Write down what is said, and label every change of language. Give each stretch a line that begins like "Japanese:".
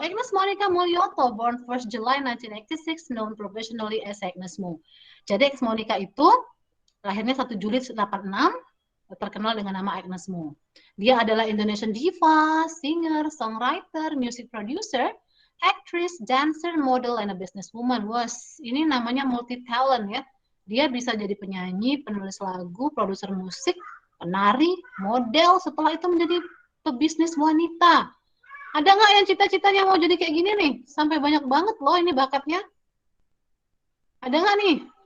English: Agnes Monica Mulyoto, born 1st July 1986, known professionally as Agnes Mo.
Indonesian: Jadi Agnes Monica itu lahirnya 1 Juli 86, terkenal dengan nama Agnes Mo. Dia adalah
English: Indonesian diva, singer, songwriter, music producer, actress, dancer, model, and a businesswoman.
Indonesian: Was ini namanya multi talent ya. Dia bisa jadi penyanyi, penulis lagu, produser musik, penari, model, setelah itu menjadi pebisnis wanita. Ada nggak yang cita-citanya mau jadi kayak gini nih? Sampai banyak banget loh ini bakatnya. Ada nggak nih?